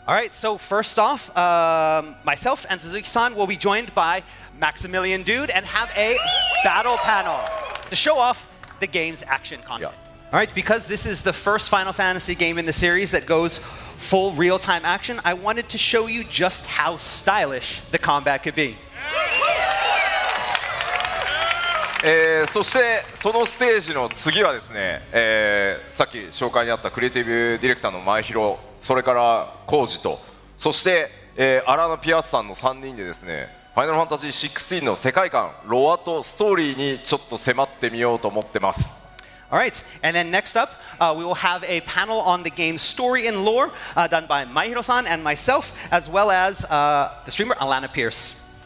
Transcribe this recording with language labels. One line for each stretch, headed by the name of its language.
English: All right, so first off, myself and Suzuki-san will be joined by Maximilian Dude and have a battle panel to show off the game's action content. All right, because this is the first Final Fantasy game in the series that goes full real-time action, I wanted to show you just how stylish the combat could be.
Japanese: そしてそのステージの次はですね、さっき紹介にあったクリエイティブディレクターの前広、それからコウジと、そして、アラーナ・ピアスさんの3人でですね、ファイナルファンタジー16の世界観、ロアとストーリーにちょっと迫ってみようと思ってます。
English: All right, and then next up, we will have a panel on the game's story and lore done by Maihiro-san and myself, as well as the streamer Alana Pierce.